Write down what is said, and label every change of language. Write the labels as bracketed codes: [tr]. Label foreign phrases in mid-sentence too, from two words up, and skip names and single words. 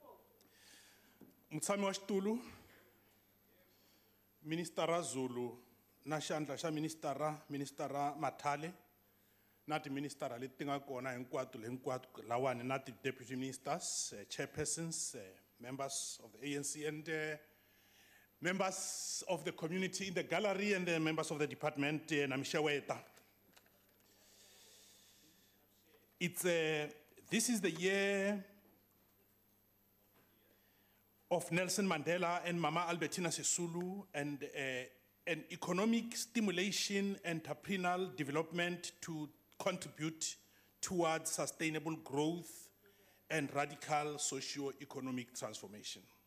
[ts] Mutshami wa xitulu, Minister Zulu na xandla xa ministera Mathale, na ti-ministera leti nga kona hinkwato lawani na [en] ti-deputy ministers, chairpersons, members of the ANC and members of the community in the gallery and the members of the department, Namishaweta. This is the year of Nelson Mandela and Mama Albertina Sisulu and an economic stimulation and entrepreneurial development to contribute towards sustainable growth and radical socio-economic transformation.